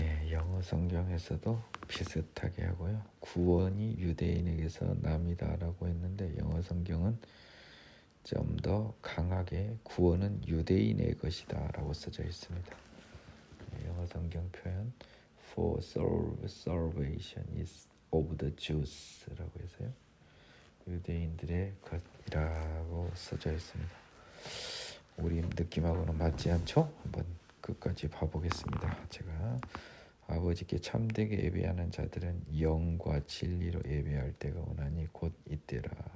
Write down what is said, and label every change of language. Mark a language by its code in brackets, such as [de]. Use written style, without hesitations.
[ko] 영어 성경에서도 비슷하게 하고요. 구원이 유대인에게서 남이다라고 했는데 영어 성경은 좀 더 강하게 구원은 유대인의 것이다라고 써져 있습니다. 영어 성경 표현 [en] For salvation is of the Jews [ko] 라고 해서요. 유대인들의 것이라고 써져 있습니다. 우리 느낌하고는 맞지 않죠? 한번 끝까지 봐보겠습니다. 제가 아버지께 참되게 예배하는 자들은 영과 진리로 예배할 때가 오나니 곧 이때라.